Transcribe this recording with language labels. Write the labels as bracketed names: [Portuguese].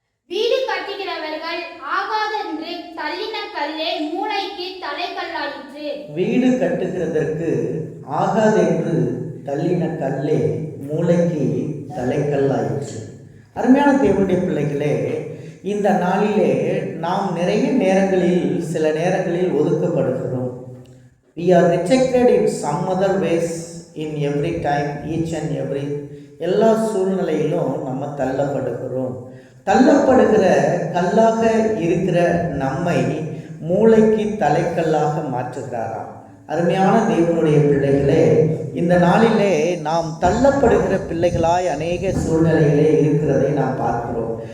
[Tamil] வீடு கட்டுகிறவர்கள் ஆகாதென்று தள்ளின கல்லே மூளைக்கு தலைக்கல்லாயிற்று. வீடு கட்டுகிறதற்கு ஆகாதென்று தள்ளின கல்லே மூளைக்கு தலைக்கல்லாயிற்று. அருமையான தேவனுடைய பிள்ளைகளே, இந்த நாளிலே நாம் நிறைய நேரங்களில் சில நேரங்களில் ஒதுக்கப்படுகிறோம். [English] We are rejected in some other ways in every time, each and every [Tamil] எல்லா சூழ்நிலையிலும் நம்ம தள்ளப்படுகிறோம். தள்ளப்படுகிற கல்லாக இருக்கிற நம்மை மூளைக்கு தலைக்கல்லாக மாற்றுகிறாராம். அருமையான தேவனுடைய பிள்ளைகளே, இந்த நாளிலே நாம் தள்ளப்படுகிற பிள்ளைகளாய் அநேக சூழ்நிலைகளே இருக்கிறதை நாம் பார்க்கிறோம்.